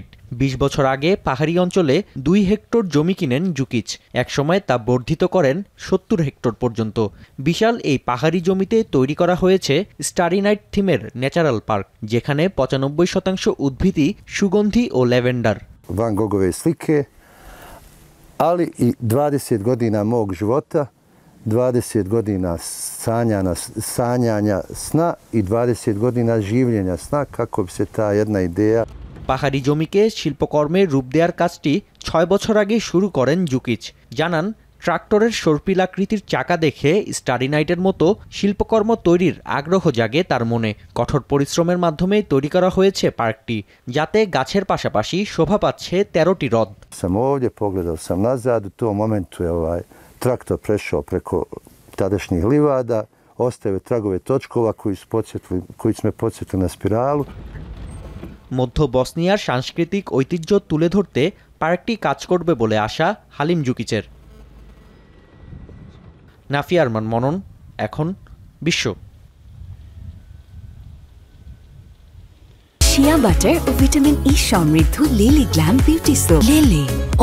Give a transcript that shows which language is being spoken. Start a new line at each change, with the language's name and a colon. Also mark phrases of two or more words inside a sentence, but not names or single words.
Bangla: 20 বছর আগে পাহাড়ি অঞ্চলে 2 হেক্টর জমি কিনেন জুকিচ। একসময় তা বর্ধিত করেন 70 হেক্টর পর্যন্ত। বিশাল এই পাহাড়ি জমিতে তৈরি করা হয়েছে স্টারি নাইট থিমের
English: natural park,
Bangla: যেখানে 95% উদ্ভিদই সুগন্ধি ও ল্যাভেন্ডার।
Bosnian: Van Gogove slike, ali i 20 godina mog života, 20 godina sanjanja sna i 20 godina življenja sna kako bi se ta jedna ideja।
Bangla: পাহাড়ি জমিকে শিল্পকর্মের রূপ দেওয়ার কাজটি 6 বছর আগে শুরু করেন জুকিচ। জানান, ট্রাক্টরের সর্পিলাকৃতির চাকা দেখে স্টারি নাইটের মতো শিল্পকর্ম তৈরির আগ্রহ জাগে তার মনে। কঠোর পরিশ্রমের মাধ্যমেই তৈরি করা হয়েছে পার্কটি, যাতে গাছের পাশাপাশি শোভা পাচ্ছে 13টি হ্রদ।
Bosnian: Sam ovdje pogledao sam nazad, u tom momentu je traktor prešao preko tadašnjih livada, ostavio tragove točkova koji su me podsjetili na spiralu।
Bangla: মধ্য বসনিয়ার সাংস্কৃতিক ঐতিহ্য তুলে ধরতে পার্কটি কাজ করবে বলে আশা হালিম জুকিচের। নাফি আরমান মনন, এখন বিশ্ব। শিয়া বাটার ও ভিটামিন ই সমৃদ্ধ লিলি গ্ল্যাম বিউটি সোপ।